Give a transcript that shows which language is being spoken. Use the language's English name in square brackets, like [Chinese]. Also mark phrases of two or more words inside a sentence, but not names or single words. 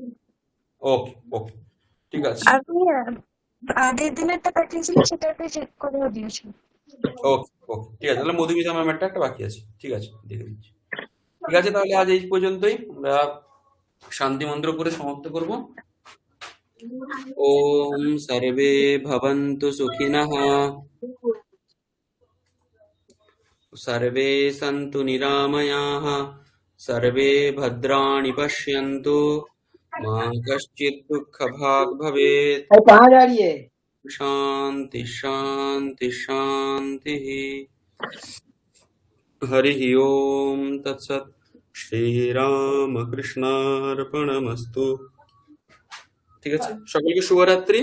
[Bangla] ওকে ওকে, ঠিক আছে, আপনি আগের দিনেরটা পাঠিয়েছিলেন, সেটা আপনি চেক করেও দিয়েছেন। ওকে ওকে, ঠিক আছে। তাহলে মধুমিতা ম্যামেরটা একটা বাকি আছে, ঠিক আছে, দেখে দিচ্ছি। ঠিক আছে, তাহলে আজ এই পর্যন্তই, আমরা শান্তি মন্ত্র করে সমাপ্ত করব। [Sanskrit] ओम सर्वे भवन्तु सुखिनः, सर्वे सन्तु निरामयाः, सर्वे भद्राणि पश्यन्तु, मा कश्चित् दुःखभाग् भवेत्। [Hindi] कहाँ जा रही है? [Sanskrit] शांति शांति शांति। हरि ओम तत्सत। শ্রীরামকৃষ্ণার্পণমস্তু। [Bangla] ঠিক আছে, সকলকে শুভরাত্রি।